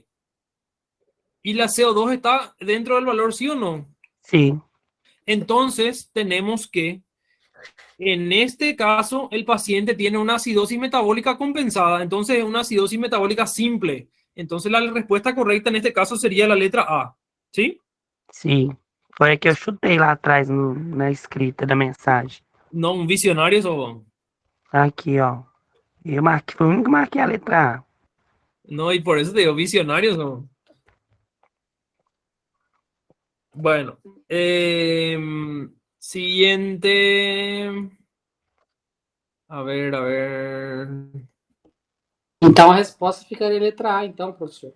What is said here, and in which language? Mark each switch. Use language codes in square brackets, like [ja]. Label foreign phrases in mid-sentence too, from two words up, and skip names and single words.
[es] ¿Y la CO2 está dentro del valor, sí o no? [pt] Sim. [es] Entonces tenemos que, en este caso, el paciente tiene una acidosis metabólica compensada. Entonces es una acidosis metabólica simple. Entonces la respuesta correcta en este caso sería la letra A. ¿Sí? [pt] Sim. Foi a que eu chutei lá atrás na escrita da mensagem. [es] No, un visionario eso. [pt] Aqui, ó. Eu marquei, foi o único que marquei a letra A. [es] No, y por eso te digo, visionarios no. Bueno, siguiente. A ver. [pt] Então a resposta ficaria letra A, então, professor.